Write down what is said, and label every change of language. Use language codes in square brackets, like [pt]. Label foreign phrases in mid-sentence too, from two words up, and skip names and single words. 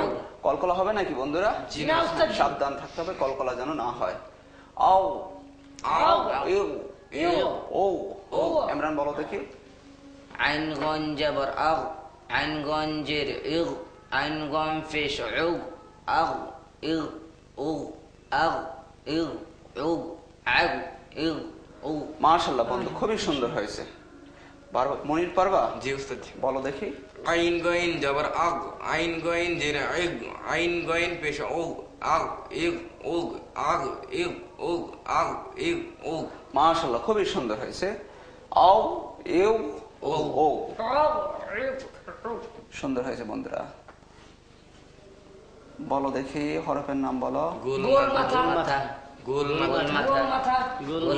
[bn] কলকলা হবে নাকি বন্ধুরা? জি না উস্তাদ। সাবধান থাকতে হবে কলকলা যেন না হয়। আও আও এও ইউ, ও ও। ইমরান বলো দেখি। আইন গন জবর আগ, আইন গন জের ইগ, আইন গন পেশ উগ, আগ ইগ উগ, আগ ইগ উগ, আগ ইগ উগ। মাশাআল্লাহ বন্ধু, খুবই সুন্দর হয়েছে। মনির পারবা? জি উস্তাদ জি। বলো দেখি। আইন গইন জবর আগ, আইন গইন জের ইগ, আইন গইন পেশ উগ, আগ ইগ উগ, আগ ইগ উগ, আগ ইগ উগ। মাশাআল্লাহ, খুবই সুন্দর হয়েছে। আও এও ও ও। আও ইউ ইউ। সুন্দর হয়েছে বন্ধুরা। বলো দেখি হরফের নাম বলো। গোল গোল মাথা, মাথা, গোল গোল মাথা, গোল মাথা, মাথা, গোল গোল